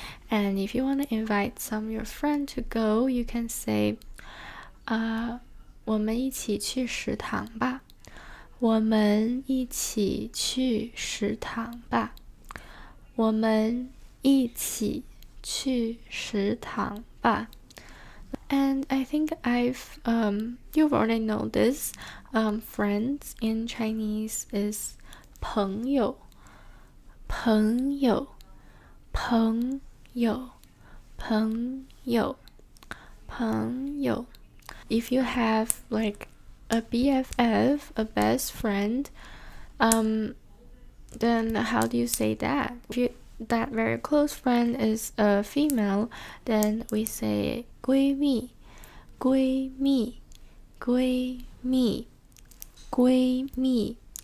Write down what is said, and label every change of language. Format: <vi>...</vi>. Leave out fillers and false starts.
<en>And if you want to invite some of your friend to go, you can say,</en> <zh>我们一起去食堂吧。我们一起去食堂吧。我们一起去食堂吧。</zh> <en>And I think you've already know this. Friends in Chinese is</en> <zh>朋友，朋友，朋友，朋友，朋友。</zh> <en>If you have like a BFF, a best friend, then how do you say that? If that very close friend is a female, then we say 闺蜜，闺蜜，闺蜜，闺蜜。</en>